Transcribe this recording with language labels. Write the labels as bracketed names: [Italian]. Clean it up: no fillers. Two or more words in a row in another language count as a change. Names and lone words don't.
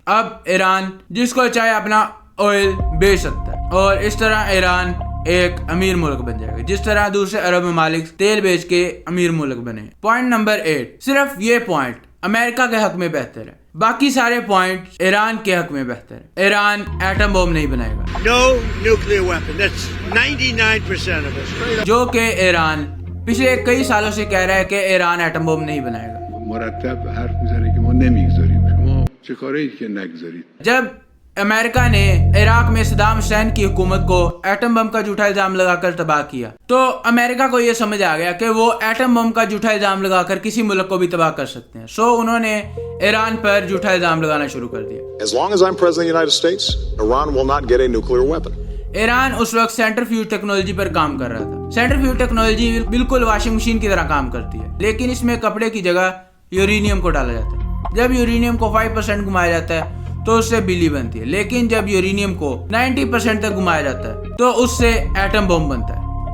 [Hindi] अब ईरान जिसको चाहे अपना ऑयल बेच सकता है और इस तरह ईरान एक अमीर मुल्क बन जाएगा, जिस तरह दूसरे अरब ममालिक तेल बेच के अमीर मुल्क बने। पॉइंट नंबर 8, सिर्फ ये पॉइंट अमेरिका के हक में बेहतर है, बाकी सारे पॉइंट ईरान के हक में बेहतर है। ईरान एटम बम नहीं बनाएगा, [English] No nuclear weapon. That's 99% of us. [Hindi] जो कि ईरान पिछले कई सालों से कह रहा है कि ईरान एटम बम नहीं बनाएगा। [Persian] مرتب حرف میزنه که ما نمیگذاریم. شما چه کاری که نگذارید. [Hindi] जब अमेरिका ने इराक में सद्दाम हुसैन की हुकूमत को एटम बम का झूठा इल्जाम लगाकर तबाह किया, तो अमेरिका को यह समझ आ गया कि वो एटम बम का झूठा इल्जाम लगाकर किसी मुल्क को भी तबाह कर सकते हैं। सो उन्होंने ईरान पर झूठा इल्जाम लगाना शुरू कर दिया। [English] As long as I'm president of the United States, Iran will not get a nuclear weapon. [Hindi] ईरान उस वक्त [English] centrifuge technology [Hindi] पर काम कर रहा था। [English] centrifuge technology [Hindi] बिल्कुल [English] washing machine [Hindi] की तरह काम करती है, लेकिन इसमें कपड़े की जगह यूरेनियम को डाला जाता है। जब यूरेनियम को 5% घुमाया जाता है तो उससे बिजली बनती है, लेकिन जब यूरेनियम को 90% तक घुमाया जाता है तो उससे एटम बम बनता है।